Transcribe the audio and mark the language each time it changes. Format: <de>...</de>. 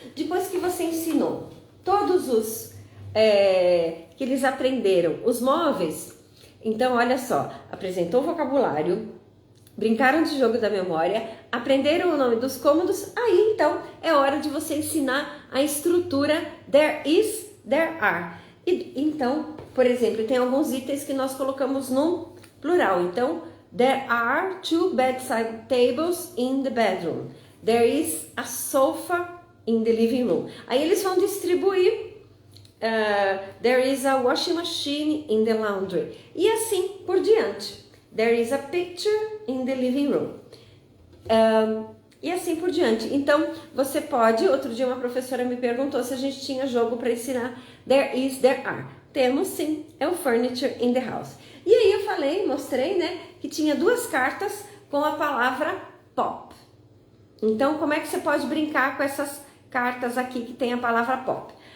<pt>Depois que você ensinou todos os que eles aprenderam, os móveis, então olha só, apresentou o vocabulário, brincaram de jogo da memória, aprenderam o nome dos cômodos, aí então é hora de você ensinar a estrutura there is, there are. Então, por exemplo, tem alguns itens que nós colocamos no plural.</pt> <en>Então, there are 2 bedside tables in the bedroom. There is a sofa in the living room.</en> <pt>Aí eles vão distribuir.</pt> <en>There is a washing machine in the laundry.</en> <pt>E assim por diante.</pt> <en>There is a picture in the living room.</en> <pt>E assim por diante. Então, você pode... Outro dia uma professora me perguntou se a gente tinha jogo para ensinar there is, there are. Temos sim, é o Furniture in the House. E aí eu falei, mostrei, né, que tinha 2 cartas com a palavra pop. Então, como é que você pode brincar com essas cartas aqui que tem a palavra pop?</pt>